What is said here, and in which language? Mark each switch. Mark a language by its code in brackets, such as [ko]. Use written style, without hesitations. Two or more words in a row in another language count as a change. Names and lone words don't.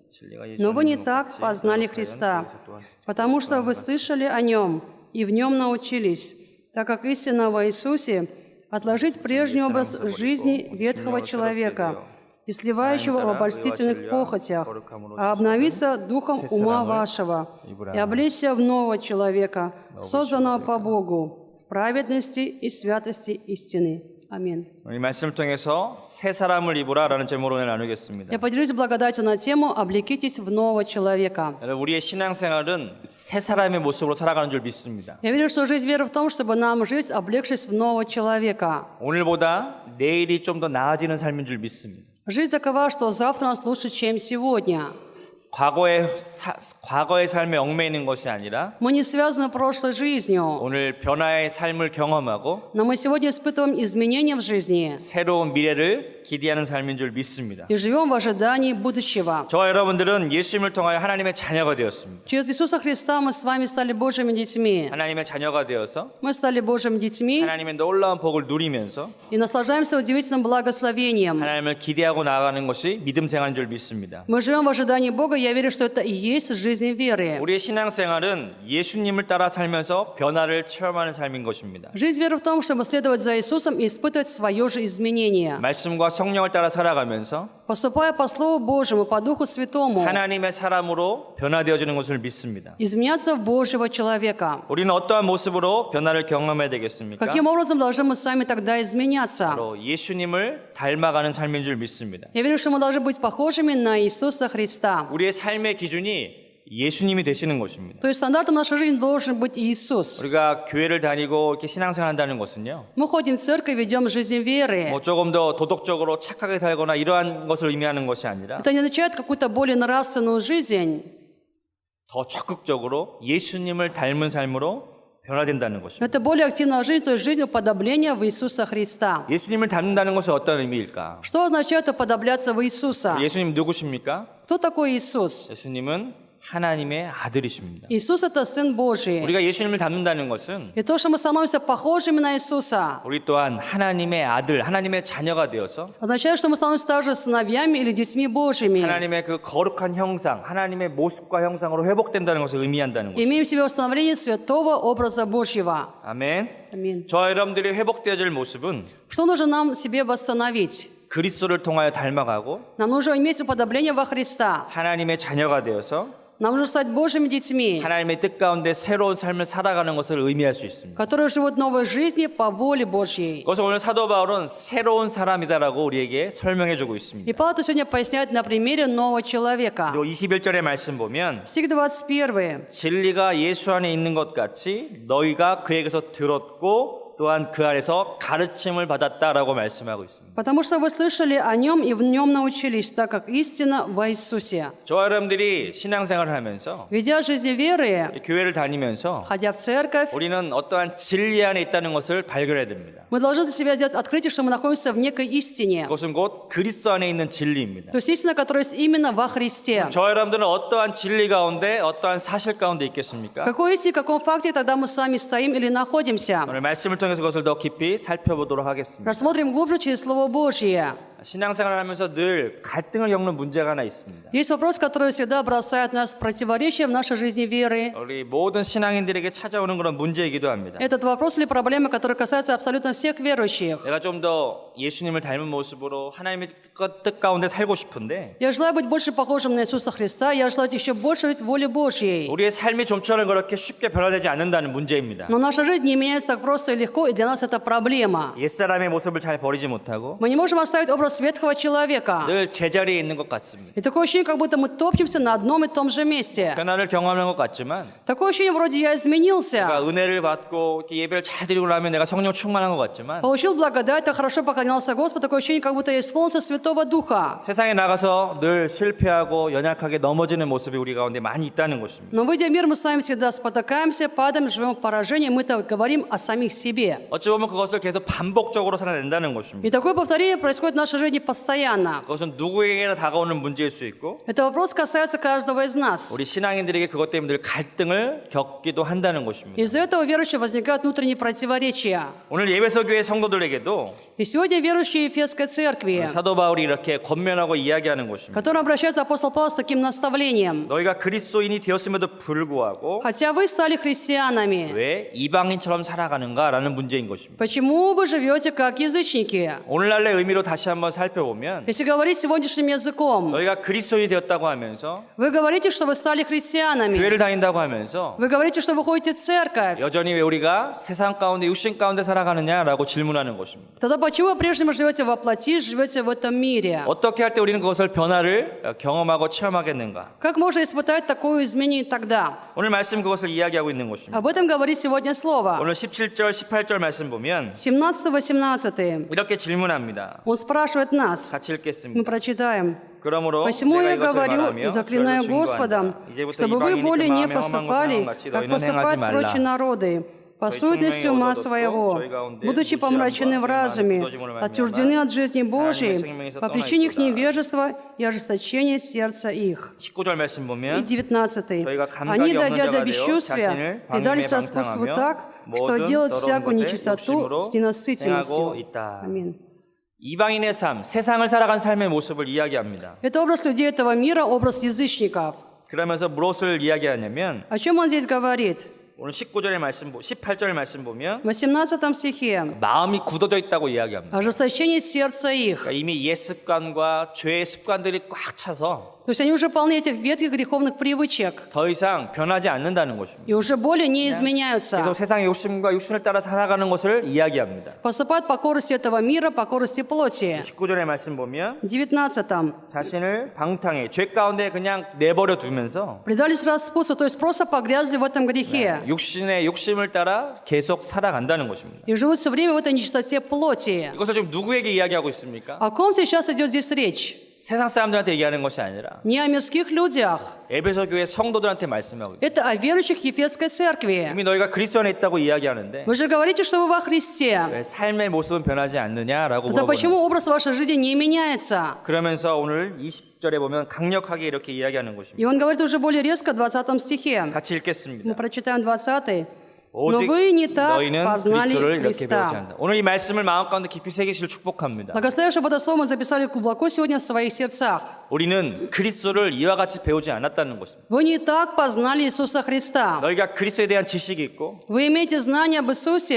[ru] Но вы не так познали Христа, потому что вы слышали о Нем и в Нем научились, так как истина во Иисусе отложить прежний образ жизни ветхого человека и сливающего в обольстительных похотях, а обновиться духом ума вашего и облечься в нового человека, созданного по Богу, в праведности и святости истины». Аминь. [ko] 이 말씀을 통해서 새 사람을 입으라라는 제목으로 오늘 나누겠습니다. [ru] Я поделюсь благодатью на тему «Облекитесь в нового человека». [ko] 여러분 우리의 신앙생활은 새 사람의 모습으로 살아가는 줄 믿습니다. [ru] Я верю, что жизнь веры в том, чтобы нам жить, облегшись в нового человека. [ko] 오늘보다 내일이 좀 더 나아지는 삶인 줄 믿습니다. [ru] Жизнь такова, что завтра у нас лучше, чем сегодня. [ko] 과거의 삶에 얽매이는 것이 아니라 [ru] Мы не связаны прошлой жизнью, [ko] 오늘 변화의 삶을 경험하고 [ru] но мы сегодня испытываем изменения в жизни [ko] 새로운 미래를 기대하는 삶인 줄 믿습니다. [ru] и живем в ожидании будущего. [ko] 저와 여러분들은 예수님을 통하여 하나님의 자녀가 되었습니다. [ru] Через Иисуса Христа мы с вами стали Божьими детьми. [ko] 하나님의 자녀가 되어서 [ru] Мы стали Божьими детьми [ko] 하나님의 놀라운 복을 누리면서 [ru] и наслаждаемся удивительным благословением. [ko] 하나님을 기대하고 나아가는 것이 믿음 생활인 줄 믿습니다. [ru] Мы живем в ожидании Бога, я верю, что это и есть жизнь веры. [ko] 우리의 신앙생활은 예수님을 따라 살면서 변화를 체험하는 삶인 것입니다. [ru] Жизнь веры в том, чтобы следовать за Иисусом и испытывать свое же изменение. [ko] 말씀과 성령을 따라 살아가면서 [ru] Поступая по Слову Божьему, по Духу Святому, [ko] 하나님의 사람으로 변화되어지는 것을 믿습니다. [ru] изменяться в Божьего человека. [ko] 우리는 어떠한 모습으로 변화를 경험해야 되겠습니까? [ru] Каким образом должны мы с вами тогда изменяться? [ko] 바로 예수님을 닮아가는 삶인 줄 믿습니다. [ru] Я верю, что мы должны быть похожими на Иисуса Христа. [ko] 우리의 삶의 기준이 예수님이 되시는 것입니다. [ru] То есть стандартом нашей жизни должен быть Иисус. [ko] 우리가 교회를 다니고 이렇게 신앙생활 한다는 것은요. [ru] Мы ходим в церковь, ведем жизнь веры. [ko] 뭐 조금 더 도덕적으로 착하게 살거나 이러한 것을 의미하는 것이 아니라 [ru] Это не означает какую-то более нравственную жизнь. [ko] 더 적극적으로 예수님을 닮은 삶으로 변화된다는 것입니다. [ru] Это более активная жизнь, то есть жизнь уподобления в Иисуса Христа. [ko] 예수님을 닮는다는 것은 어떤 의미일까? [ru] Что означает уподобляться в Иисуса? [ko] 예수님 누구십니까? [ru] Кто такой Иисус? [ko] 예수님은 하나님의 아들이십니다. [ru] Иисус – это Сын Божий. [ko] 우리가 예수님을 닮는다는 것은 [ru] И то, что мы становимся похожими на Иисуса, [ko] 우리 또한 하나님의 아들, 하나님의 자녀가 되어서 [ru] означает, что мы становимся также сыновьями или детьми Божьими. [ko] 하나님의 그 거룩한 형상, 하나님의 모습과 형상으로 회복된다는 것을 의미한다는 것입니다. [ru] Имеем в себе восстановление святого образа Божьего. [ko] 아멘. [ru] Аминь. [ko] 저와 여러분들이 회복되어질 모습은 [ru] Что нужно нам себе восстановить? [ko] 그리스도를 통하여 닮아가고 [ru] Нам нужно иметь уподобление во Христа. [ko] 하나님의 자녀가 되어서 [ru] Нам нужно стать Божьими детьми, [ko] 하나님의 뜻 가운데 새로운 삶을 살아가는 것을 의미할 수 있습니다. [ru] которые живут новой жизнью по воле Божьей. [ko] 그것을 오늘 사도 바울은 새로운 사람이다라고 우리에게 설명해 주고 있습니다. [ru] И Павел это сегодня поясняет на примере нового человека. [ko] 그리고 21절의 말씀 보면 [ru] Стих 21. [ko] 진리가 예수 안에 있는 것 같이 너희가 그에게서 들었고 또한 그 안에서 가르침을 받았다라고 말씀하고 있습니다. [ru] Потому что вы слышали о нем и в нем научились, так как истина во Иисусе. [ko] 저와 여러분들이 신앙생활을 하면서 [ru] Ведя жизнь веры, [ko] 교회를 다니면서 [ru] ходя в церковь, [ko] 우리는 어떠한 진리 안에 있다는 것을 발견해야 됩니다. [ru] мы должны для себя сделать открытие, что мы находимся в некой истине. [ko] 그것은 곧 그리스도 안에 있는 진리입니다. [ru] То есть истина, которая есть именно во Христе. [ko] 저와 여러분들은 어떠한 진리 가운데 어떠한 사실 가운데 있겠습니까? [ru] В какой истине, в каком факте тогда мы с вами стоим или находимся? [ko] 오늘 말씀을 통해서 그것을 더 깊이 살펴보도록 하겠습니다. [ru] Рассмотрим глубже через Слово Божье. [ko] 신앙생활을 하면서 늘 갈등을 겪는 문제가 하나 있습니다. [ru] Есть вопрос, который всегда бросает нас в противоречие в нашей жизни веры. [ko] 우리 모든 신앙인들에게 찾아오는 그런 문제이기도 합니다. [ru] Этот вопрос или проблема, которая касается абсолютно всех верующих. [ko] 내가 좀 더 예수님을 닮은 모습으로 하나님의 뜻 가운데 살고 싶은데 [ru] Я желаю быть больше похожим на Иисуса Христа, я желаю еще больше жить в воле Божьей. [ko] 우리의 삶이 좀처럼 그렇게 쉽게 변화되지 않는다는 문제입니다. [ru] Но наша жизнь не меняется так просто и легко, и для нас это проблема. [ko] 옛사람의 모습을 잘 버리지 못하고 [ru] Мы не можем оставить образ ветхого человека. [ko] 늘 제자리에 있는 것 같습니다. [ru] И такое ощущение, как будто мы топчемся на одном и том же месте. [ko] 변화를 경험하는 것 같지만 [ru] Такое ощущение, вроде я изменился. [ko] 내가 은혜를 받고 이렇게 예배를 잘 드리고 나면 내가 성령 충만한 것 같지만 [ru] Получил благодать, так хорошо поклонялся Господу, такое ощущение, как будто я исполнился Святого Духа. [ko] 세상에 나가서 늘 실패하고 연약하게 넘어지는 모습이 우리 가운데 많이 있다는 것입니다. [ru] Но выйдя в мир, мы с вами всегда спотыкаемся, падаем, живем в поражении, мы-то говорим о самих себе. [ko] 어찌 보면 그것을 계속 반복적으로 살아낸다는 것입니다. [ru] И такое повторение происходит в нашей жизни постоянно. [ko] 그것은 누구에게나 다가오는 문제일 수 있고 [ru] Это вопрос касается каждого из нас. [ko] 우리 신앙인들에게 그것 때문에 늘 갈등을 겪기도 한다는 것입니다. [ru] Из-за этого верующие возникают внутренние противоречия. [ko] 오늘 예배소 교회 성도들에게도 [ru] И сегодня верующие Ефесской церкви, [ko] 사도 바울이 이렇게 권면하고 이야기하는 것입니다. [ru] к которым обращается апостол Павел с таким наставлением. [ko] 너희가 그리스도인이 되었음에도 불구하고 [ru] Хотя вы стали христианами, [ko] 왜 이방인처럼 살아가는가라는 문제인 것입니다. [ru] почему вы живете как язычники? [ko] 오늘날의 의미로 다시 한번 살펴보면 [ru] Если говорить сегодняшним языком, [ko] 너희가 그리스도인이 되었다고 하면서 [ru] вы говорите, что вы стали христианами. [ko] 교회를 다닌다고 하면서 [ru] Вы говорите, что вы ходите в церковь. [ko] 여전히 왜 우리가 세상 가운데 육신 가운데 살아가느냐라고 질문하는 것입니다. [ru] Тогда почему вы по-прежнему живете во плоти, живете в этом мире? [ko] 어떻게 할 때 우리는 그것을 변화를 경험하고 체험하겠는가? [ru] Как можно испытать такое изменение тогда? [ko] 오늘 말씀 그것을 이야기하고 있는 것입니다. [ru] Об этом говорит сегодня Слово. [ko] 오늘 17절, 18절 말씀 보면 [ru] 17-18. [ko] 이렇게 질문합니다. [ru] Он спрашивает нас. [ko] 같이 [ru] Мы [ko] 읽겠습니다. [ru] прочитаем. [ko] 그러므로 [ru] «Посему [ko] 내가 [ru] я [ko] 이것을 [ru] говорю [ko] 말하며 [ru] и заклинаю [ko] 주를 [ru] Господом, [ko] 증거한다. 이제부터 [ru] чтобы вы [ko] 이방인이 [ru] более [ko] 그 [ru] не [ko] 마음에 험한 [ru] поступали, [ko] 것을 같이 [ru] как [ko] 너희는 [ru] поступают [ko] 행하지 [ru] прочие [ko] 말라. [ru] народы, по суетности ума своего, будучи помрачены в разуме, отчуждены от жизни Божией по причине их невежества и ожесточения сердца их». [ko] 19절 말씀 [ru] И [ko] 보면 [ru] 19. [ko] 저희가 감각이 [ru] «Они, [ko] 없는 [ru] дойдя [ko] 자가 [ru] до [ko] 되어 [ru] бесчувствия, [ko] 자신을 [ru] предались [ko] 방임에 [ru] распутству [ko] 방탕하며 [ru] так, что [ko] 모든 [ru] делают [ko] 더러운 [ru] всякую [ko] 것에 [ru] нечистоту [ko] 욕심으로 [ru] с ненасытенностью». [ko] 행하고 있다. [ru] Аминь. [ko] 이방인의 삶, 세상을 살아간 삶의 모습을 이야기합니다. [ru] Это образ людей этого мира, образ язычников. [ko] 그러면서 무엇을 이야기하냐면 [ru] О чем он здесь говорит? [ko] 오늘 19절의 말씀, 18절의 말씀 보면 [ru] В 18 стихе. [ko] 마음이 굳어져 있다고 이야기합니다. [ru] Ожесточение сердца их. [ko] 그러니까 이미 옛 습관과 죄의 습관들이 꽉 차서 [ru] То есть они уже полны этих ветхих греховных привычек [ko] 더 이상 변하지 않는다는 것입니다. [ru] и уже более не [ko] 계속 [ru] изменяются. [ko] 세상의 욕심과 육신을 따라 살아가는 것을 이야기합니다. [ru] Поступают по корости этого мира, по корости плоти. [ko] 19절의 말씀 보면 [ru] 19. [ko] 자신을 방탕해 죄 가운데 그냥 내버려 두면서 [ru] Предались распутству, то есть просто погрязли в этом грехе. [ko] 육신의 욕심을 따라 계속 살아간다는 것입니다. [ru] И живут все время в этой нечистоте плоти. [ko] 이것을 지금 누구에게 이야기하고 있습니까? [ru] О ком сейчас идет здесь речь? [ko] 세상 사람들한테 얘기하는 것이 아니라 [ru] Не о мирских людях. [ko] 에베소 교회 성도들한테 말씀하고 있습니다. [ru] Это о верующих Ефесской церкви. [ko] 이미 너희가 그리스도 안에 있다고 이야기하는데 [ru] Вы же говорите, что вы во Христе. [ko] 왜 삶의 모습은 변하지 않느냐라고 [ru] Тогда [ko] 물어보는 [ru] почему [ko] 거예요. [ru] образ вашей жизни не меняется? [ko] 그러면서 오늘 20절에 보면 강력하게 이렇게 이야기하는 것입니다. [ru] И он говорит уже более резко в 20 стихе. [ko] 같이 [ru] Мы [ko] 읽겠습니다. [ru] прочитаем 20. [ko] 오직 [ru] вы не так [ko] 너희는 [ru] познали [ko] 그리스도를 이렇게 배우지 [ru] Христа. [ko] 않는다. 오늘 이 말씀을 마음 가운데 깊이 새기시를 축복합니다. [ru] Благословив, чтобы это слово мы записали глубоко сегодня в своих сердцах. [ko] 우리는 그리스도를 이와 같이 배우지 않았다는 것입니다. [ru] Вы не так познали Иисуса Христа. [ko] 너희가 그리스도에 대한 지식이 있고 [ru] Вы имеете знание об Иисусе.